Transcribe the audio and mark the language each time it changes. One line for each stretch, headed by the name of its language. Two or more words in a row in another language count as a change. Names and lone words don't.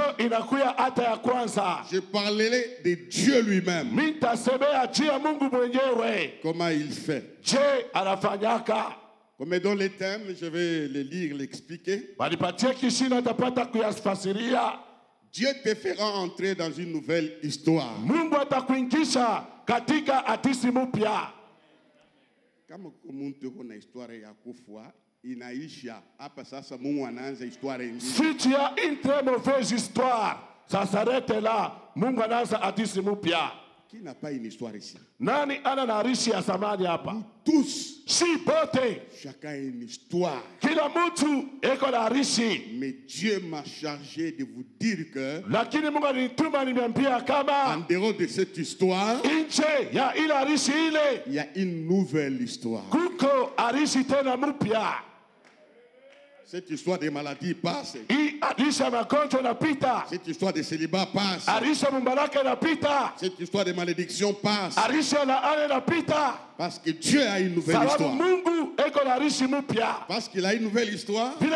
French: Je parlerai de Dieu lui-même. Comment il fait. Comme dans les thèmes, je vais les lire, l'expliquer. Dieu te fera entrer dans une nouvelle histoire.
Swahili: Kama mtu kuna historia ya kufa inaisha hapa sasa, Mungu anaanza historia nyingine.
French: Si tu as une très mauvaise histoire, ça s'arrête là.
Swahili: Mungu anaanza hadithi mpya.
French: Qui n'a pas une histoire ici?
Swahili: Nani ana na rishi ya zamani hapa?
French: Tous.
Swahili: Si bote.
French: Chacun a une histoire.
Swahili: Kila mtu eko na rishi.
French: Mais Dieu m'a chargé de vous dire que
Swahili: lakini Mungu alinituma niambia kama
French: en dehors de cette histoire,
Swahili: nje ya ila rishi ile,
French: il y a une nouvelle histoire.
Swahili: Kuko arishi tena mpya.
French: Cette histoire de maladie passe. Cette histoire de célibat passe. Cette histoire de malédiction passe. Parce que Dieu a une nouvelle histoire. Parce qu'il a une nouvelle histoire.